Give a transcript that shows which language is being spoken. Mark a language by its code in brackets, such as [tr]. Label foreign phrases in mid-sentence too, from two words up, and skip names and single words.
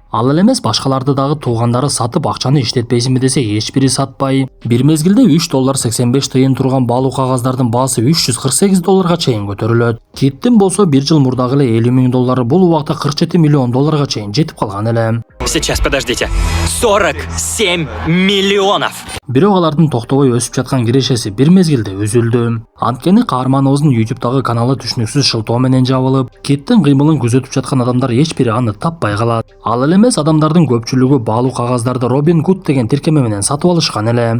[ky] Ал эле эмес, башкаларды дагы туугандары сатып акчаны иштетпейсизби десе эч бири сатпай. Бир мезгилде $3.85 турган баалуу кагаздардын баасы $348 чейин көтөрүлөт. Киттин болсо 1 жыл мурдагы эле $50 миң, бул убакта $47 миллион чейин жетип калган эле. [ru] Сейчас, подождите. 47 миллионов! [ky] Бирок алардын токтобой өсүп жаткан кирешеси бир мезгилде үзүлдү. Анткени каарманыбыздын YouTube'дагы каналы түшүнүксүз шылтоо менен жабылып, Киттин кыймылын күзөтүп жаткан адамдар эч бири аны таппай калат. Ал эле эмес, адамдардын көпчүлүгү баалуу кагаздарды Robinhood деген тиркеме менен сатып алышкан эле.